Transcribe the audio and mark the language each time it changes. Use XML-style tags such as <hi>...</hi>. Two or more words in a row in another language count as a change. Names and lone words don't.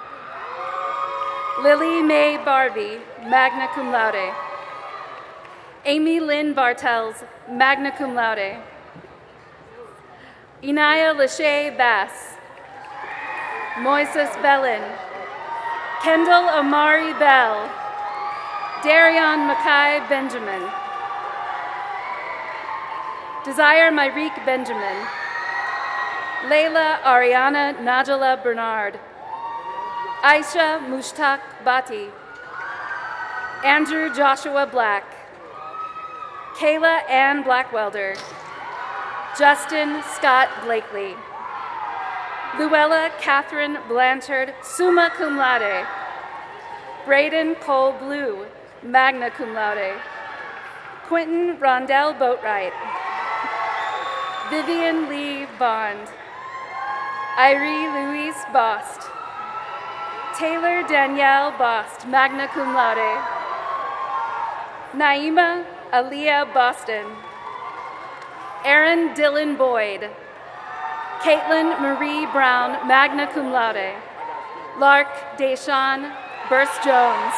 <en>Lily Mae Barbie,</en> <la>magna cum laude.</la> <en>Amy Lynn Bartels,</en> <la>magna cum laude.</la> <en>Inaya Lachey Bass. Moises Bellin. Kendall Amari Bell. Darion Mackay Benjamin. Desire Myrique Benjamin. Layla Ariana Najala Bernard. Aisha Mushtaq Bati. Andrew Joshua Black. Kayla Ann Blackwelder. Justin Scott Blakely. Luella Catherine Blanchard,</en> <la>summa cum laude.</la> <en>Braden Cole Blue,</en> <la>magna cum laude.</la> <en>Quentin Rondell Boatwright. Vivian Lee Bond. Irie Louise Bost. Taylor Danielle Bost,</en> <la>magna cum laude.</la> <en>Naima Aaliyah Boston. Aaron Dylan Boyd. Caitlin Marie Brown,</en> <la>magna cum laude.</la> <en>Lark Deshawn Burst Jones.</en>